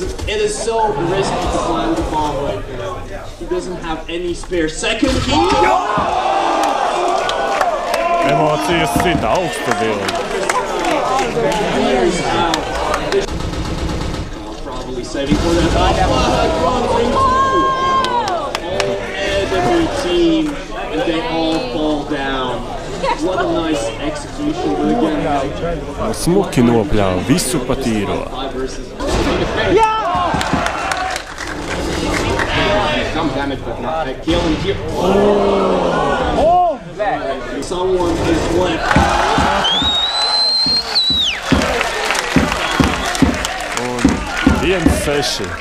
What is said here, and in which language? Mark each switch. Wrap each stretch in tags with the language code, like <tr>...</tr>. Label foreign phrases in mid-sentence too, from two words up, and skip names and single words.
<en>It is so risky to plant the bomb right now. He doesn't have any spare second.</en> <lv>Emocijas sit augstu vilni.</lv> <en>Probably saving for that. Team, and they all fall down. What a nice execution, but again,</en> <lv>smuki nopļāva visu pa tīro.</lv> <en>Some damage, but not kill him here. Someone is left.</en> <lv>Un 1-6.</lv>